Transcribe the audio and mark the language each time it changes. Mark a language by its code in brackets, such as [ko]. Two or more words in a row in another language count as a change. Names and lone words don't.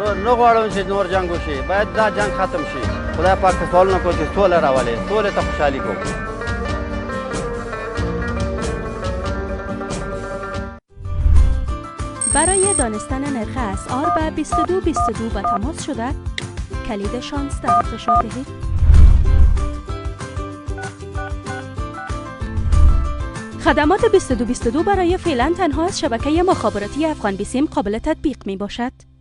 [ps] نغواړم چې نور جنگ وشي، باید دا جنگ ختم شي. خدای پاک ته سوالونه کوو چې سوله راولي، سولې ته خوشحالي کوو. [fa] برای دانستن نرخ اسعار به 2222 به تماس شده کلید 16 فشار دهید. خدمات 2222 برای فعلا تنها از شبکه مخابراتی افغان بیسیم قابل تطبیق می باشد.